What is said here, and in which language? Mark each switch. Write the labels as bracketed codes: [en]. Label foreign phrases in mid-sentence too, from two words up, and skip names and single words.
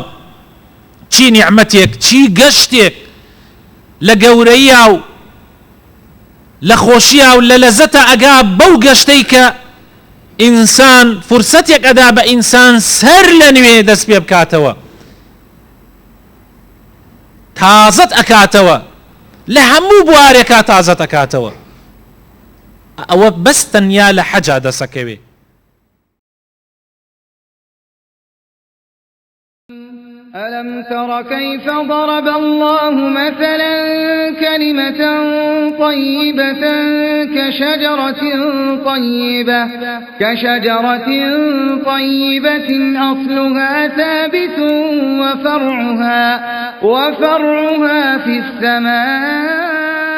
[ckb] چی نیعمەتێک، چی گەشتێک لە گەورەیە و لە خۆشیە و لە لەزەتە ئەگا بەو گەشتەی کە ئینسان فرسەتێک ئەدا بە ئینسان سەر لە نوێ دەست پێ بکاتەوە، تازەت ئەکاتەوە، لە هەموو بوارێکا تازەت ئەکاتەوە. ئەوە بەس تەنیا لە حەجا دەسەکەوێ. [ar] ألم تر كيف ضرب الله مثلا كلمة طيبة كشجرة طيبة أصلها ثابت وفرعها في السماء